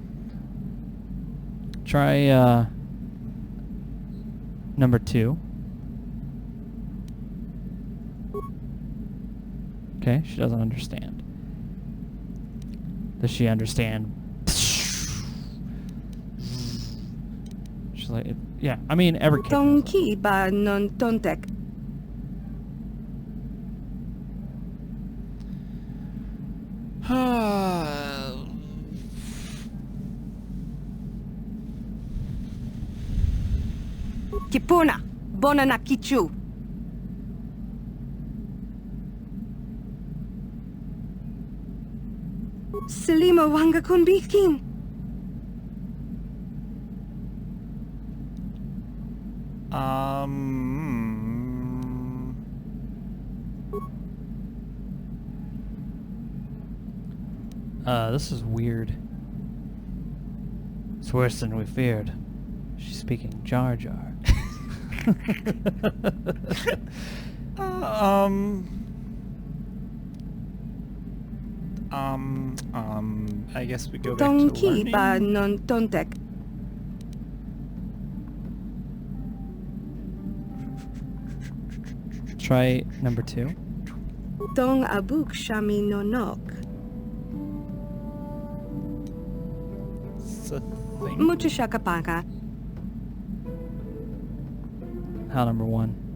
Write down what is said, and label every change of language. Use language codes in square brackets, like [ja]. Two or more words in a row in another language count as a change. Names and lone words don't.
[en] Try number 2. Okay, she doesn't understand. Does she understand? She's like, yeah. I mean, every kid. knows that. Tonki ba non tontek. Kipuna. Bona na kichu. Selima wanga kun bikin. This is weird. It's worse than we feared. She's speaking Jar Jar. I guess we go back to Tonki ba learning. non tontek. Try number 2. Tong abuk shami no nok. It's a thing. Mucho shakapaka. How number 1?